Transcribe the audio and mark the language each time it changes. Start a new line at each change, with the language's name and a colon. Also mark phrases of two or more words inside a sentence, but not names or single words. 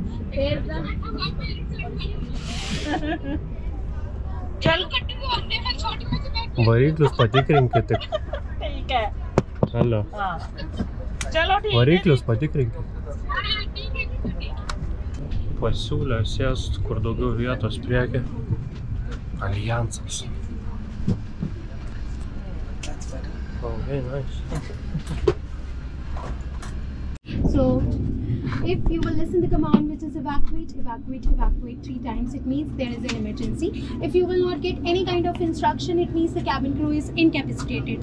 Lithuanian: Variklius patikrinkit tik. Alio. Variklius patikrinkit. Pasiūlė sėst, kur daugiau vietos priekį. Aljansas.
English: Okay, nice. So, if you will listen the command which is evacuate, evacuate, evacuate 3 times, it means there is an emergency. If you will not get any kind of instruction, it means the cabin crew is incapacitated.